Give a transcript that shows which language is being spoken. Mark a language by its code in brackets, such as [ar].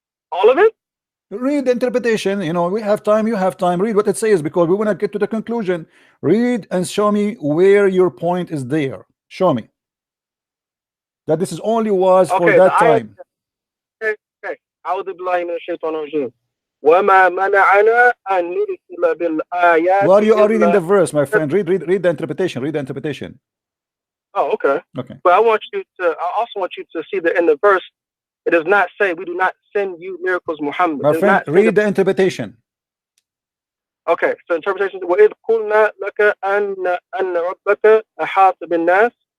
[en] All of it? Read the interpretation. You know, we have time, you have time. Read what it says, because we want to get to the conclusion. Read and show me where your point is there. Show me that this is only was for that time. Okay. [ar] أعوذ بالله من الشيطان الرجيم. وما منعنا أن نرسل بالآيات. [en] Well, you are reading the verse, my friend. Read the interpretation. Read the interpretation. Oh, okay. Okay. But I also want you to see that in the verse, it does not say we do not send you miracles, Muhammad. My friend, read the interpretation. Okay, so interpretation. [ar] وَإِذْ قُلْنَا لَكَ أَنَّ رَبَّكَ أَحَاطَ بِالنَّاسِ.